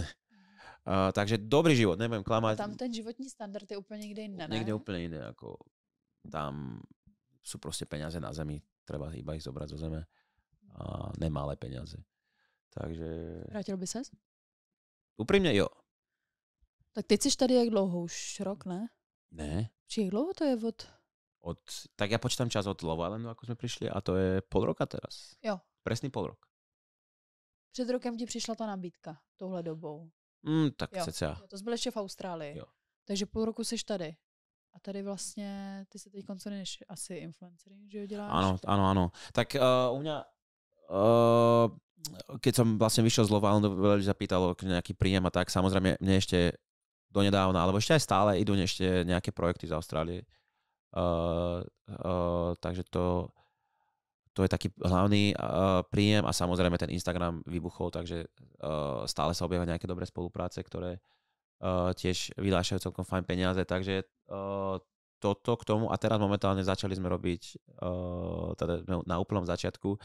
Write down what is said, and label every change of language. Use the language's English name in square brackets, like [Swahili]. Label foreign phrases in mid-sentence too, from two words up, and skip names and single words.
[Slovak] Takže dobrý život, nebudem klamať. A tam ten [Czech] životní standard [Slovak] je úplne niekde iné, ne? Niekde úplne iné, ako tam sú proste peniaze na zemi, treba iba ich zobrať zo zeme. A nemalé peniaze. Takže... [Czech] Vrátil by ses? Úprimne jo. Tak teď jsi tady jak dlouho? Už rok, ne? Ne. Či jak dlouho to je [Slovak] tak ja počítam čas od Love Islandu, ako sme prišli, a to je pol roka teraz. Jo. Presný pol rok. [Czech] Před rokem ti přišla ta nabídka touhle dobou. Tak cca. To jsi byl ještě v Austrálii. Jo. Takže půl roku jsi tady. A tady vlastně, ty se teď koncenuješ asi influencering, že jo, děláš? [Slovak] Áno. Tak u mňa keď som vlastne vyšiel z Love Islandu, veľa ľudí zapýtalo nejaký príjem a tak, samozrejme mne ešte donedávna, alebo ešte aj stále idú ešte nejaké projekty z Austrálie. Takže to je taký hlavný príjem a samozrejme ten Instagram vybuchol, takže stále sa objavia nejaké dobré spolupráce, ktoré tiež vylášajú celkom fajn peniaze, takže toto k tomu a teraz momentálne začali sme robiť teda na úplnom začiatku.